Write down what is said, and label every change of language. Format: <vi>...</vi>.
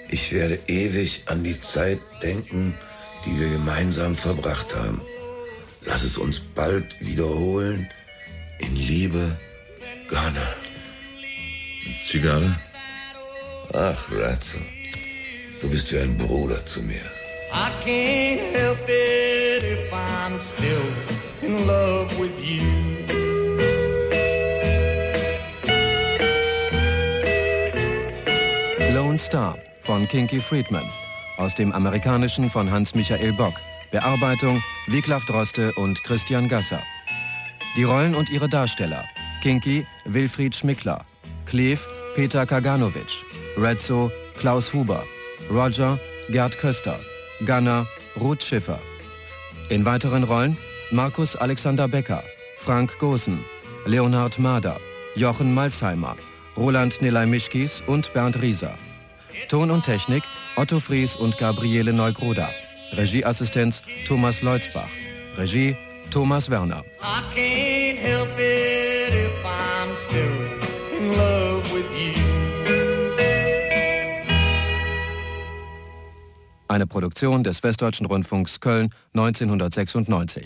<de>Ich werde ewig an die Zeit denken, die wir gemeinsam verbracht haben. Lass es uns bald wiederholen. In Liebe, Gunner. Zigarre? Ach, Ratzo. Du bist wie ein Bruder zu mir.</de> <en>I can't help it if I'm still in love with you.</en> <de>Lone Star von Kinky Friedman. Aus dem Amerikanischen von Hans-Michael Bock. Bearbeitung Wiglaf Droste und Christian Gasser. Die Rollen und ihre Darsteller. Kinky, Wilfried Schmickler. Cleve, Peter Kaganovic. Redzo, Klaus Huber. Roger, Gerd Köster. Gunner, Ruth Schiffer. In weiteren Rollen Markus Alexander Becker, Frank Gosen, Leonhard Mader, Jochen Malzheimer, Roland Nelei-Mischkis und Bernd Rieser. Ton und Technik Otto Fries und Gabriele Neugroda. Regieassistenz Thomas Leutzbach. Regie Thomas Werner.</de> <en>I can't help it if I'm still in love with you.</en> <de>Eine Produktion des Westdeutschen Rundfunks Köln 1996.</de>